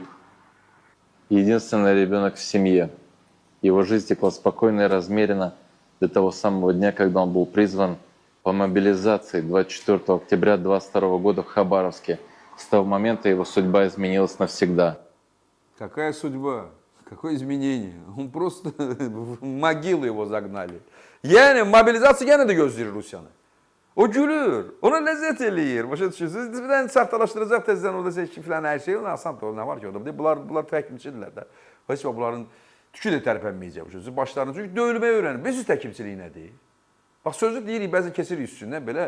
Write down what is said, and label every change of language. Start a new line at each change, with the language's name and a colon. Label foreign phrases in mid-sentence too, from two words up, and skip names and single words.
Russian: Единственный ребенок в семье. Его жизнь текла спокойно и размеренно до того самого дня, когда он был призван по мобилизации 24 октября 22 года в Хабаровске. С того момента его судьба изменилась навсегда. Какая судьба? Какое изменение? Он просто в могилу его загнали.
Azerbaijani: Yəni mobilizasiya yenə də gözləyir Rusiyanı. O gülür, ona ləzzət eləyir. Başa düşürsünüz? Bir dənə saxtalaşdıracaq tezdən orada seçki filan hər şey. Ona asan da nə var ki orada? Bunlar təhkimçidirlər də. Heç vaxt bunların tükü də tərpənməyəcək. Başlarını çünki döyülməyi öyrənir. Biz təhkimçiliyi nədir? Bax sözü deyirik, bəzən kesirik üstündən belə.